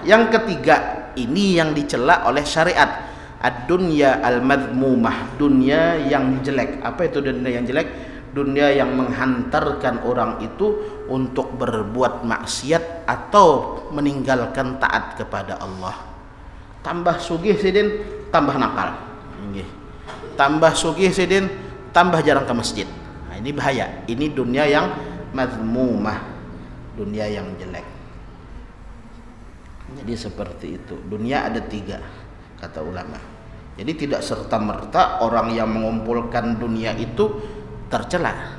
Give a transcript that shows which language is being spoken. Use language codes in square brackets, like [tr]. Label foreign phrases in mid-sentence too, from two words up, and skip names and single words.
[id] Yang ketiga ini yang dicela oleh syariat. [ar] الدنيا المذمومة, [id] dunia yang jelek. Apa itu dunia yang jelek? Dunia yang menghantarkan orang itu untuk berbuat maksiat atau meninggalkan taat kepada Allah. [bjn] Tambah sugih sidin, tambah nakal. Tambah sugih sidin, tambah jarang ke masjid. [id] Nah, ini bahaya. Ini dunia yang madhmumah, dunia yang jelek. Jadi seperti itu. Dunia ada 3 kata ulama. Jadi tidak serta merta orang yang mengumpulkan dunia itu tercela.